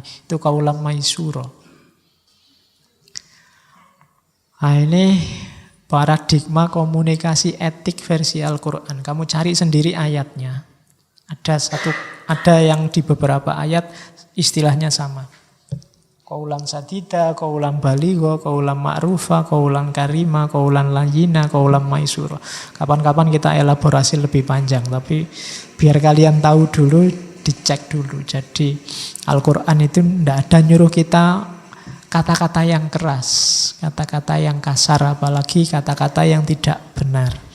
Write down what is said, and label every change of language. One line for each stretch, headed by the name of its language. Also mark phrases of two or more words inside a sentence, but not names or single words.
Indonesian: Itu
Arabic: قولا ميسورا.
Indonesian: Nah, ini paradigma komunikasi etik versi Al-Quran. Kamu cari sendiri ayatnya. Ada yang di beberapa ayat istilahnya sama.
Arabic: قولا سديدا قولا بليغا قولا معروفا قولا كريما قولا لينا قولا ميسورا.
Indonesian: Kapan-kapan kita elaborasi lebih panjang, tapi biar kalian tahu dulu, dicek dulu. Jadi Al-Quran itu tidak ada nyuruh kita kata-kata yang keras, kata-kata yang kasar, apalagi kata-kata yang tidak benar.